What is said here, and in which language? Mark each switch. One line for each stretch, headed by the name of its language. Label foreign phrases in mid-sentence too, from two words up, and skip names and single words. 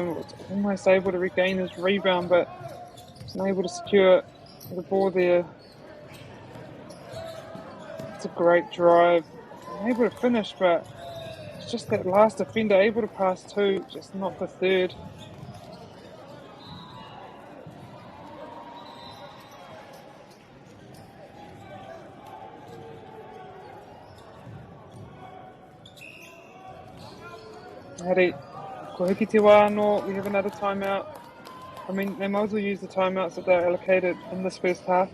English: Was almost able to regain his rebound, but wasn't able to secure the ball there. It's a great drive. Able to finish, but it's just that last defender able to pass two, just not the third.
Māori: Harry, ko hiki te wā anō,
English: we have another timeout. I mean, they might as well use the timeouts that they're allocated in this first half.